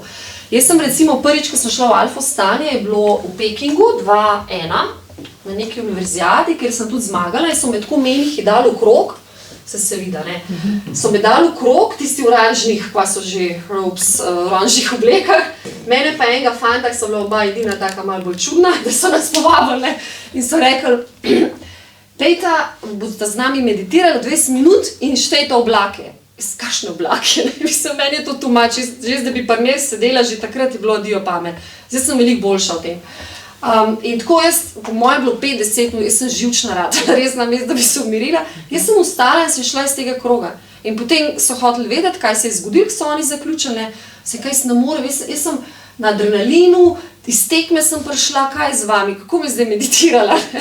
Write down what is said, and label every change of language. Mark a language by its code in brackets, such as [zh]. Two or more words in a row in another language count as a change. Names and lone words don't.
[sl] Jaz sem recimo prvič, ko sem šla v alfa stanje, je bilo v Pekingu 2001, na neki univerzijadi, kjer sem tudi zmagala in so me tako menih dali v krog, se vidi, ne, so me dali v krog, tisti oranžnih, pa so že oranžnih oblekah, mene pa enega fanta, ki so bila oba edina taka malo bolj čudna, da so nas povabili, ne, in so rekli, dejta, boste z nami meditirali 20 minut in štejte oblake. Kakšne oblake, ne, mislim, meni je to [en] too much, [sl] že da bi pri njej sedela, že takrat je bilo dio pamet, zdaj sem veliko boljša v tem. In tako jaz, po moje je bilo 50, jaz sem živčna rada, res na mestu, da bi se umirila, jaz sem ustala in sem šla iz tega kroga. In potem so hoteli vedeti, kaj se je zgodilo, ko so oni zaključili, kaj se ne more, jaz sem na adrenalinu, iz tekme sem prišla, kaj je z vami, kako me zdaj meditirala, ne?